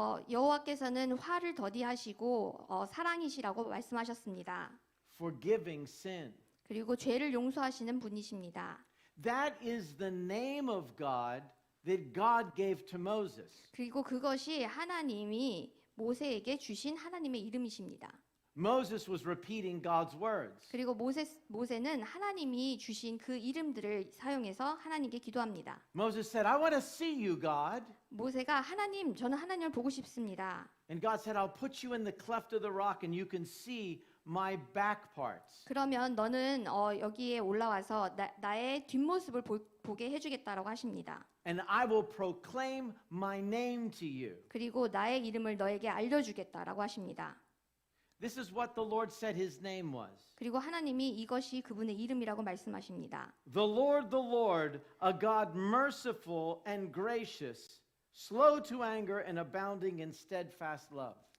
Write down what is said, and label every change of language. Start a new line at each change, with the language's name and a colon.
Korean: 여호와께서는 화를 더디하시고 사랑이시라고 말씀하셨습니다.
English: Forgiving sin.
Korean: 그리고 죄를 용서하시는 분이십니다.
English: That is the name of God that God gave to Moses.
Korean: 그리고 그것이 하나님이 모세에게 주신 하나님의 이름이십니다.
English: Moses was repeating God's words.
Korean: 그리고 모세는 하나님이 주신 그 이름들을 사용해서 하나님께 기도합니다.
English: Moses said, I want to see you, God.
Korean: 모세가 저는 하나님을 보고 싶습니다.
English: And God said, I'll put you in the cleft of the rock and you can see my back parts.
Korean: 그러면 너는 여기에 올라와서 나의 뒷모습을 보게 해주겠다라고 하십니다.
English: And I will proclaim my name to you.
Korean: 그리고 나의 이름을 너에게 알려주겠다라고 하십니다.
English: This is what the Lord said his name was.
Korean: 그리고 하나님이 이것이 그분의 이름이라고 말씀하십니다.
English: The Lord, a God merciful and gracious, slow to anger and abounding in steadfast love.